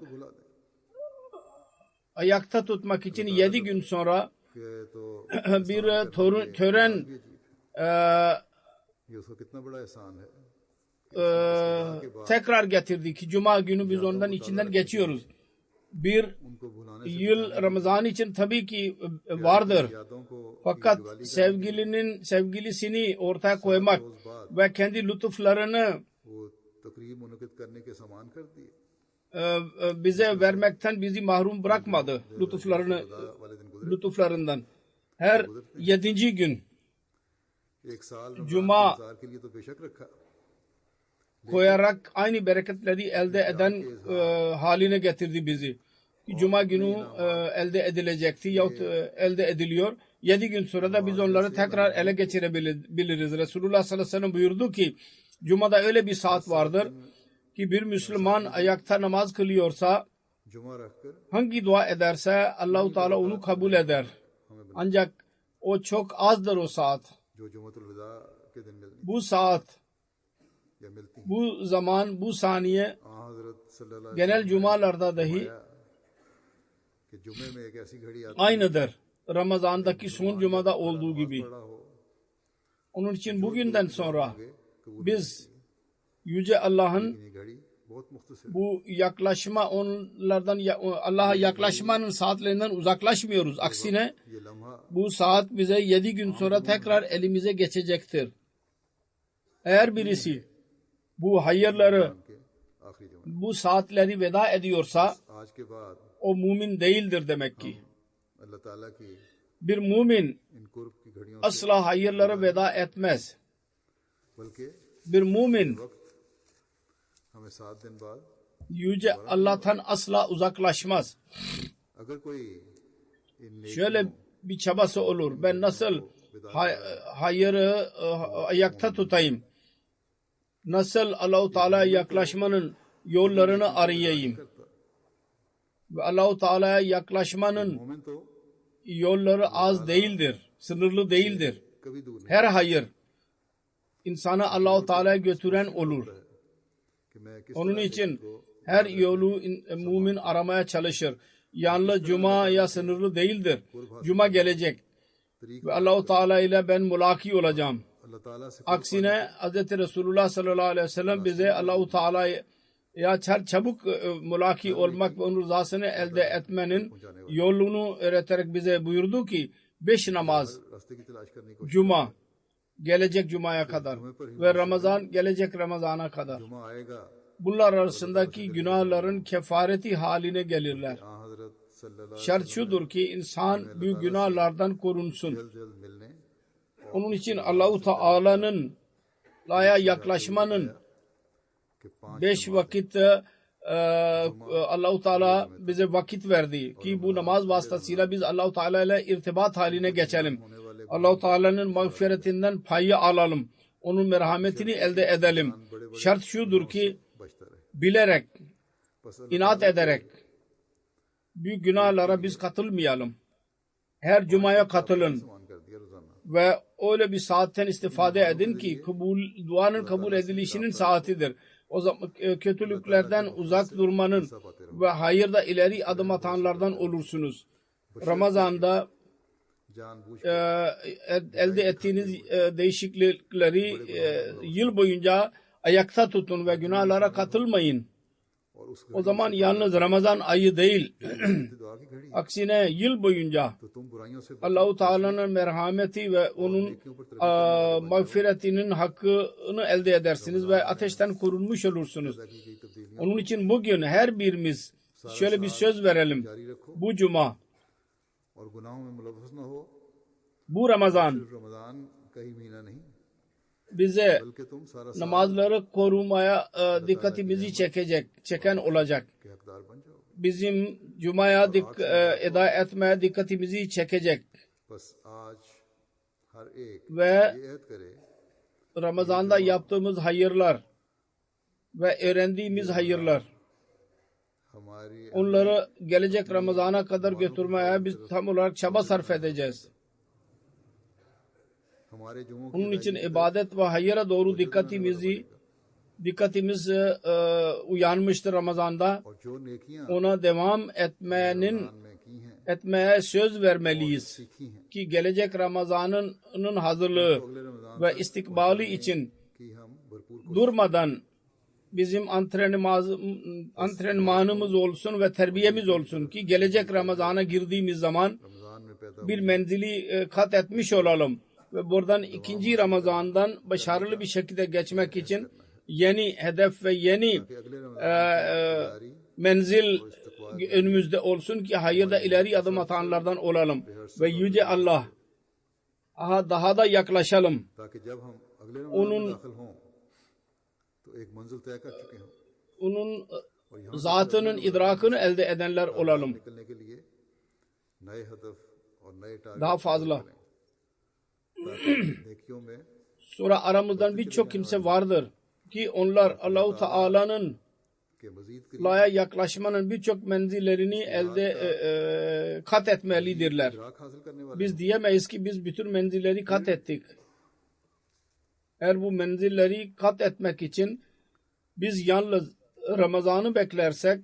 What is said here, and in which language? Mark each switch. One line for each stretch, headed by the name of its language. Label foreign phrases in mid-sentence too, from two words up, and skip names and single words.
Urdu: بھلا دے
Turkish: ayakta tutmak için 7 gün sonra
Urdu: کہ تو
Turkish: bir tören
Urdu: یہ اس کا کتنا بڑا احسان ہے
Turkish: tekrar getirdi ki Cuma günü biz ondan içinden geçiyoruz. Bir
Urdu: ان کو بھلانے
Turkish: yıl Ramazan için tabii ki vardır.
Urdu: یادوں کو
Turkish: Fakat sevgilisini ortaya koymak ve kendi lütuflarını
Urdu: وہ تقریب منعقد کرنے کے سامان کر دیے
Turkish: bize vermekten bizi mahrum bırakmadı
Urdu: والے دن
Turkish: lütuflarından. Her 7. gün
Urdu: ایک سال
Turkish: Cuma
Urdu: گزار کے لیے تو بے شک رکھا
Turkish: koyarak aynı bereketleri elde eden haline getirdi bizi. Cuma günü elde edilecekti yahut elde ediliyor. 7 gün sonra da biz onları tekrar ele geçirebiliriz. Resulullah
Arabic: صلى الله عليه وسلم
Turkish: buyurdu ki Cuma'da öyle bir saat vardır ki bir Müslüman ayakta namaz kılıyorsa
Urdu: جمعہ رکھ کر
Turkish: hangi dua ederse Allahu Teala onu kabul eder. Ancak o çok azdır o saat.
Urdu: جو جمعۃ الوداع کے دن ملنی
Turkish: Bu saat,
Urdu: یا ملتی
Turkish: bu zaman, bu saniye
Arabic: حضرت صلى الله عليه
Turkish: genel cumalarda dahi
Urdu: وسلم کہ جمعے میں ایک ایسی گھڑی آتی
Turkish: aynıdır. Ramazan'daki son cumada olduğu gibi.
Urdu: پڑا ہو
Turkish: Onun için bugünden sonra
Urdu: قبول
Turkish: biz Yüce Allah'ın
Urdu: یہ گھڑی بہت مختصر
Turkish: bu yaklaşma onlardan Allah'a yaklaşmanın saatlerinden uzaklaşmıyoruz. Aksine
Urdu: یہ لمحہ
Turkish: bu saat bize 7 gün sonra tekrar elimize geçecektir. Eğer birisi bu hayırları,
Urdu: کے آخری جمعہ
Turkish: bu saatleri veda ediyorsa
Urdu: آج کے بعد
Turkish: o mümin değildir demek ki.
Urdu: اللہ تعالیٰ کی
Turkish: Bir mümin
Urdu: ان قرب کی گھڑیوں سے
Turkish: asla hayırlara veda etmez.
Urdu: بلکہ
Turkish: Bir mümin
Urdu: وقت ہمیں 7 دن بعد
Turkish: Yüce Allah'tan asla uzaklaşmaz.
Urdu: اگر کوئی ان نیک
Turkish: Şöyle bir çabası olur. Ben nasıl hayırı ayakta tutayım? Nasıl Allah-u Teala'ya yaklaşmanın yollarını arayayım? Ve Allah-u Teala'ya yaklaşmanın
Urdu: مومن تو
Turkish: yolları az değildir. Sınırlı değildir.
Urdu: کبھی دور نہیں
Turkish: Her hayır insanı Allah-u Teala'ya götüren olur.
Urdu: کہ میں کس
Turkish: Onun
Urdu: طرح
Turkish: için her yolu mümin aramaya çalışır. Yalnız Cuma'ya sınırlı değildir. Cuma gelecek ve Allah-u Teala ile ben mülaki olacağım.
Urdu: اللہ تعالیٰ سے
Turkish: Aksine Hz. Resulullah
Arabic: صلى الله عليه وسلم
Turkish: bize Allah-u Teala'ya çabuk mülaki olmak ve onun rızasını elde etmenin yolunu öğreterek bize buyurdu ki 5 namaz,
Urdu: راستے کی تلاش کرنے کی کوشش
Turkish: Cuma, gelecek Cuma'ya kadar ve Ramazan gelecek Ramazan'a kadar.
Urdu: جمعہ آئے گا
Turkish: Bunlar arasındaki günahların kefareti haline gelirler.
Urdu: ہاں حضرت صلی اللہ
Turkish: Şart şudur ki insan büyük günahlardan korunsun.
Urdu: جلد جلد ملنے
Turkish: Onun için Allah-u Teala'nın yaklaşmanın
Urdu: کے 5
Turkish: 5 vakit Allah-u Teala bize vakit verdi ki bu namaz vasıtasıyla biz Allah-u Teala ile irtibat haline geçelim. Allah-u Teala'nın mağfiretinden payı alalım. Onun merhametini elde edelim. Şart şudur ki
Urdu: بچتا رہے
Turkish: bilerek,
Urdu: بس
Turkish: inat ederek büyük günahlara biz katılmayalım. her cumaya katılın
Urdu: آسان کر دیا روزانہ
Turkish: ve öyle bir saatten istifade edin ki duanın kabul edilişinin saatidir. O zaman kötülüklerden uzak durmanın ve hayırda ileri adım atanlardan olursunuz. Ramazan'da
Urdu: جان بوجھ
Turkish: elde ettiğiniz değişiklikleri yıl boyunca ayakta tutun ve günahlara katılmayın.
Urdu: اور اس
Turkish: O zaman yalnız Ramazan ayı değil,
Urdu: دعا کی گھڑی
Turkish: aksine yıl boyunca
Urdu: تو تم برائیوں سے
Turkish: Allah-u Teala'nın merhameti ve onun mağfiretinin hakkını elde edersiniz ve ateşten korunmuş olursunuz.
Urdu: کی گئی تبدیلیاں
Turkish: Onun için bugün her birimiz şöyle bir söz verelim.
Urdu: جاری رکھو
Turkish: Bu cuma,
Urdu: اور گناہوں میں ملوث نہ ہو.
Turkish: bu Ramazan
Urdu: صرف رمضان کا ہی مہینہ نہیں
Turkish: bize
Urdu: بلکہ تم سارا سال
Turkish: namazları korumaya dikkatimizi çeken olacak.
Urdu: کے حقدار بن جاؤ.
Turkish: Bizim cumaya eda etmeye dikkatimizi çekecek.
Urdu: بس آج ہر ایک
Turkish: Ve
Urdu: یہ عہد کرے
Turkish: Ramazan'da yaptığımız hayırlar ve öğrendiğimiz hayırlar,
Urdu: ہماری
Turkish: onları gelecek Ramazan'a kadar götürmeye biz tam olarak çaba sarf edeceğiz.
Urdu: ہمارے جمعوں کی
Turkish: Onun için ibadet ve hayıra doğru dikkatimiz uyanmıştır Ramazan'da.
Urdu: اور جو نیکیاں
Turkish: Ona devam
Urdu: میں کی ہیں
Turkish: etmeye söz vermeliyiz.
Urdu: سیکھی ہیں
Turkish: Ki gelecek Ramazan'ın hazırlığı
Urdu: اگلے رمضان
Turkish: ve istikbali için
Urdu: کی ہم بھرپور
Turkish: durmadan bizim antrenmanımız olsun ve terbiyemiz olsun ki gelecek Ramazan'a girdiğimiz zaman
Urdu: رمضان میں پیدا
Turkish: bir menzili kat etmiş olalım ve buradan ikinci Ramazan'dan başarılı bir şekilde geçmek için yeni hedef ve yeni
Urdu: کہ اگلے رمضان
Turkish: menzil önümüzde olsun ki hayırda ileri adım atanlardan olalım ve Yüce Allah daha da yaklaşalım.
Urdu: تاکہ جب ہم اگلے
Turkish: onun
Urdu: رمضان میں داخل ہوں تو ایک منزل طے کر چکے ہوں
Turkish: onun zatının idrakını elde edenler olalım.
Urdu: نکلنے کے لیے نئے ہدف اور نئے ٹارگٹ
Turkish: Daha fazla.
Urdu: نیکیوں میں
Turkish: Sonra aramızdan birçok kimse vardır ki onlar Allah-u Teala'nın
Urdu: کے مزید کے
Turkish: laya yaklaşmanın birçok menzillerini kat etmelidirler.
Urdu: ادراک حاصل کرنے والے
Turkish: Biz diyemeyiz ki biz bütün menzilleri kat ettik. Eğer bu menzilleri kat etmek için biz yalnız Ramazan'ı beklersek